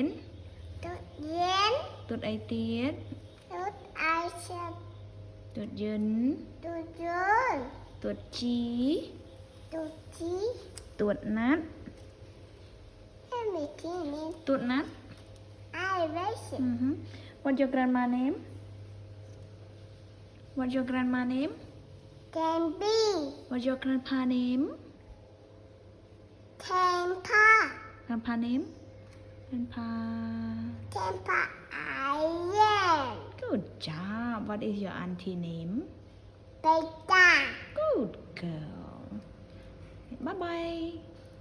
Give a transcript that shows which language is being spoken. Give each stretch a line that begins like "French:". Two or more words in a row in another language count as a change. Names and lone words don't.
Khmer: ទុតយេន ទួតអីទៀត ទុតអៃសាប់ ទួតយិន ទុតយន ទួតជី ទុតជី ទួតណាត់ ហើយមិនគិននេះ ទួតណាត់ អៃវ៉េស
English: What your grandma name What your grandma name
Khmer: ទាំងពីរ
English: What your grandpa name
Khmer: ទាំងផា
English: grandpa name grandpa
Khmer: ទាំងផាអៃយេន
English: good job What is your auntie name
Khmer: បេតា
English: Good girl Bye bye